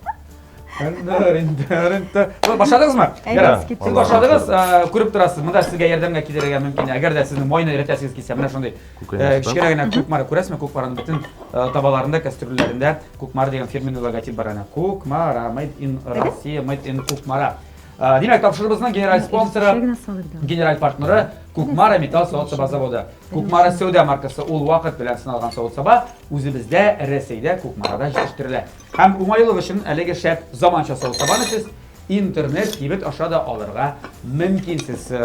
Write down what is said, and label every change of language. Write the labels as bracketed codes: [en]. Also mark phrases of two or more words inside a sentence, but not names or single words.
[tt] Башладыңызмы? Ярар. Сез башладыңыз, күреп торасыз. Монда сезгә ярдәмгә килергә мөмкин. Әгәр дә сезнең майны өйрәтәсегез килсә, менә шундый кичкенә генә Кукмара күрәсезме? Кукмараның бөтен табаларында, кастрюльләрендә Кукмара дигән [ru] фирменный логотип [tt] бар аны. Кукмара, [en] made in Россия, made in Кукмара. [tt] Димәк, тапшырыбызның генераль спонсоры, генераль партнеры Кукмара металл савыт саба заводы. Кукмара Сәүдә маркасы ул вакыт белән сыналган савыт саба үзебездә Рәсәйдә Кукмарада җитештерелә. Һәм уңайлык өчен әлеге шәп заманча савыт сабаны сез интернет кибет аша да алырга мөмкинсез.